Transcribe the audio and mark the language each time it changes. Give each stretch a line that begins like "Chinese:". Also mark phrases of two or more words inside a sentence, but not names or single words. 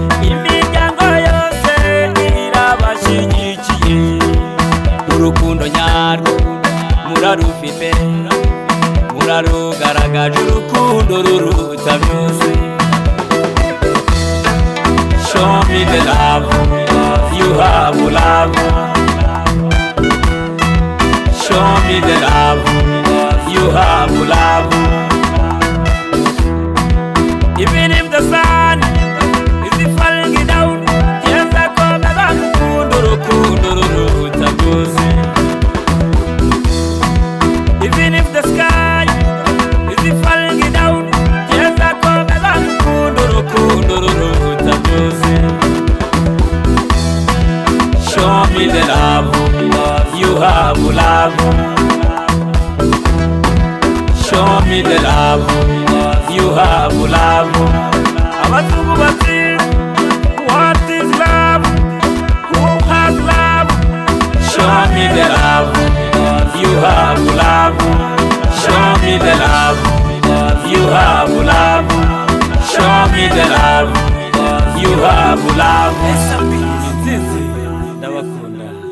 Kinyarwanda: Imiryango yose irabashyigikiye. Urukundo nyarwo murarufite, murarugaragaje, urukundo ruruta byose.
English: Show me the love, you have love. Show me the love you have, love. Even if the sun is falling down, yes, I come as a
Kinyarwanda: rukundo, rukundo, ruruta rwose.
English: Even if the sky is falling down, yes, I come as a
Kinyarwanda: rukundo, rukundo, ruruta rwose.
English: Show me the love you have, love. Show me the love you have, love.
Kinyarwanda: Abazungu bati,
English: "What is love? Who has love?" Show me the love you have, love. Show me the love you have, love. Show me the love You have love.
Kinyarwanda: Esa P, Nzizi, ndabakunda.